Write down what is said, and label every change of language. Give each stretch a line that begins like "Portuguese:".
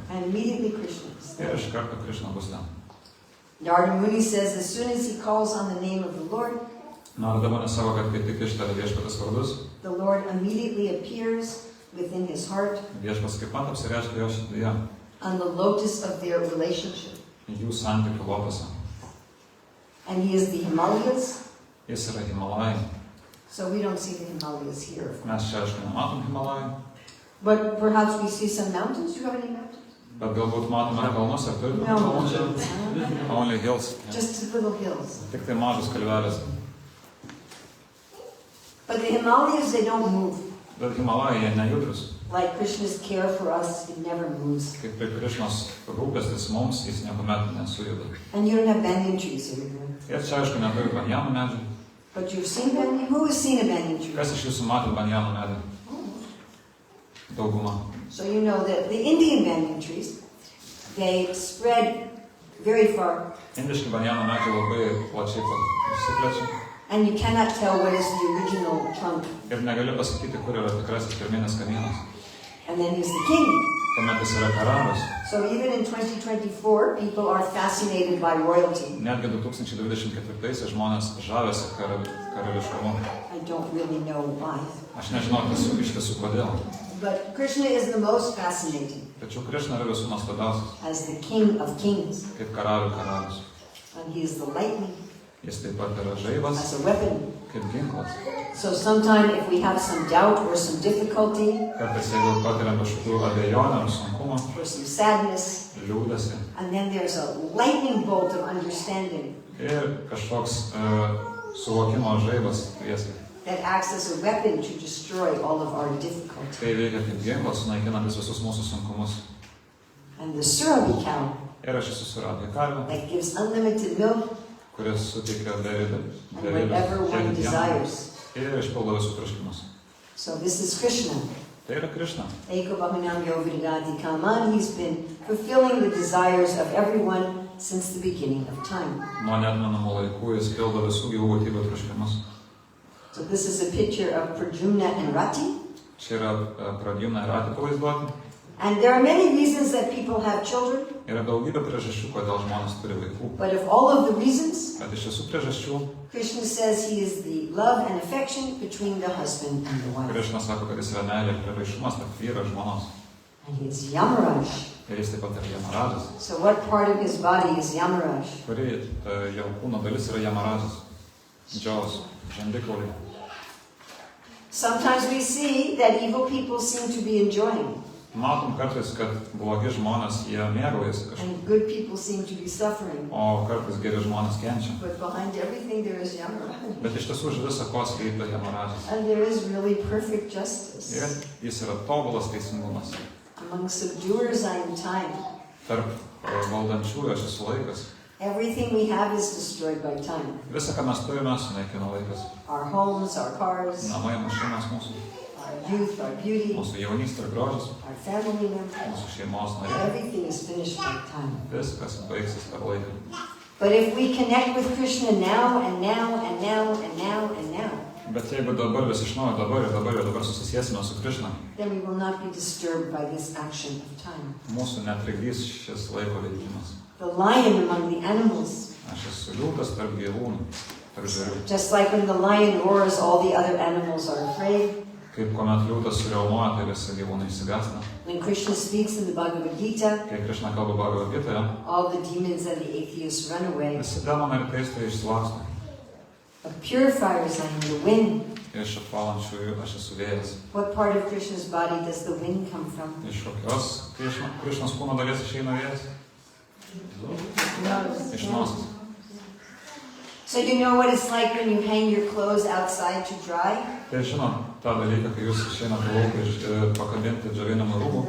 English: and immediately Krishna is
Lithuanian: Ir
English: there.
Lithuanian: iš karto Krišna bus ten.
English: Narada Muni says as soon as he calls on the name of the Lord
Lithuanian: Sako, kad kai tik ištaria viešpaties vardus,
English: the Lord immediately appears within his heart
Lithuanian: viešpas kaip pat apsireiškia jo širdyje,
English: on the lotus of their relationship.
Lithuanian: jų santykių lotose.
English: And he is the Himalayas,
Lithuanian: Jis yra Himalajai.
English: so we don't see the Himalayas here.
Lithuanian: Mes čia aišku nematom Himalajų,
English: But perhaps we see some mountains. Do you have any mountains?
Lithuanian: bet galbūt matome kalnus, ar turime
English: No.
Lithuanian: kalnų čia?
English: Only hills. Just little hills.
Lithuanian: Tik tai mažas kalvelės.
English: But the Himalayas, they don't move.
Lithuanian: Bet Himalajai jie nejudrus.
English: Like Krishna's care for us, it never moves.
Lithuanian: Kaip ir Krišnos rūpestis mums, jis niekuomet nesujuda.
English: And you don't have banyan trees everywhere.
Lithuanian: Ir čia aišku neturi banjanų medžių.
English: But you've seen banyan? Who has seen a banyan tree?
Lithuanian: Kas iš jūsų matė banjanų medį? Dauguma.
English: So you know that the Indian banyan trees, they spread very far,
Lithuanian: Indiški banjanų medžiai labai plačiai išsiplečia.
English: and you cannot tell what is the original trunk.
Lithuanian: Ir negali pasakyti, kur yra tikrasis pirminis kamienas.
English: And then he's the king.
Lithuanian: Tuomet jis yra karalius.
English: So even in 2024, people are fascinated by royalty.
Lithuanian: Netgi 2024 žmonės žavėsi karališkumu.
English: I don't really know why.
Lithuanian: Aš nežinau iš tiesų kodėl.
English: But Krishna is the most fascinating
Lithuanian: Tačiau Krišna yra visų nuostabiausias,
English: as the king of kings.
Lithuanian: kaip karalius.
English: And he is the lightning.
Lithuanian: Jis taip pat yra žaibas,
English: as a weapon.
Lithuanian: kaip ginklas.
English: So sometime if we have some doubt or some difficulty
Lithuanian: Kartais jeigu patiriam kažkokių abejonių ar sunkumų,
English: or some sadness,
Lithuanian: liūdasi
English: and then there's a lightning bolt of understanding
Lithuanian: ir kažkoks suvokimo žaibas prieskai.
English: that acts as a weapon to destroy all of our difficulty.
Lithuanian: Tai veikia kaip ginklas, sunaikinantis visus mūsų sunkumus.
English: And the surabi cow
Lithuanian: Ir aš esu suradęs karvę,
English: that gives unlimited milk
Lithuanian: kuris suteikia
English: and whatever one desires.
Lithuanian: ir išpildo visus troškimus.
English: So this is Krishna.
Lithuanian: Tai yra Krishna.
Sanskrit: Eko Bahinam Yovidagati Kaman.
English: He's been fulfilling the desires of everyone since the beginning of time.
Lithuanian: Nuo neatmenamų laikų jis pildo visų gyvų būtybių troškimus.
English: So this is a picture of Pradyumna and Rati.
Lithuanian: Čia yra Pradyumna ir Rati pavaizduoti.
English: And there are many reasons that people have children,
Lithuanian: Yra daugybė priežasčių, kodėl žmonės turi vaikų.
English: but of all of the reasons,
Lithuanian: Bet iš visų priežasčių,
English: Krishna says he is the love and affection between the husband and the wife.
Lithuanian: Krishna sako, kad jis yra meilė ir prieraišumas tarp vyro ir žmonos.
English: And he is Yamaraj.
Lithuanian: Ir jis taip pat yra Jamaražas.
English: So what part of his body is Yamaraj?
Lithuanian: Kuri jo kūno dalis yra Jamaražas. Džiaus, žandikauliai.
English: Sometimes we see that evil people seem to be enjoying,
Lithuanian: Matom kartais, kad blogi žmonės, jie mėgaujasi kažkaip.
English: and good people seem to be suffering.
Lithuanian: O kartais geri žmonės kenčia.
English: But behind everything there is Yamaraj.
Lithuanian: Bet iš tiesų už visą ko slypi Jamaražas.
English: And there is really perfect justice.
Lithuanian: Ir jis yra tobulas teisingumas.
English: Among subduers I am time.
Lithuanian: Tarp valdančiųjų aš esu laikas.
English: Everything we have is destroyed by time.
Lithuanian: Visą, ką mes turime, sunaikina laikas.
English: Our homes, our cars,
Lithuanian: Namai, mašinos mūsų,
English: our youth, our beauty,
Lithuanian: mūsų jaunystė ir grožis,
English: our family members.
Lithuanian: mūsų šeimos nariai.
English: Everything is finished by time.
Lithuanian: Viskas baigsis per laiką.
English: But if we connect with Krishna now and now and now and now and now,
Lithuanian: Bet jeigu dabar vis iš naujo, dabar susisiesime su Krishna,
English: then we will not be disturbed by this action of time.
Lithuanian: mūsų netrikdys šis laiko veikimas.
English: The lion among the animals,
Lithuanian: Aš esu liūtas tarp gyvūnų, tarp žvėrių.
English: just like when the lion roars, all the other animals are afraid.
Lithuanian: Kaip kuomet liūtas suriaumoja, tai visi gyvūnai išsigąsta.
English: When Krishna speaks in the Bhagavad Gita,
Lithuanian: Kai Krishna kalba Bhagavad Gitoje,
English: all the demons and the atheists run away.
Lithuanian: visi demonai ir teistai išsilaksto.
English: Of purifiers I am the wind.
Lithuanian: Iš apvalančiųjų aš esu vėjas.
English: What part of Krishna's body does the wind come from?
Lithuanian: Iš kokios Krišnos kūno dalies išeina vėjas? Iš nosies.
English: So you know what it's like when you hang your clothes outside to dry?
Lithuanian: Tai žinot tą dalyką, kai jūs išeinate lauk pakabinti džiovinamų rūbų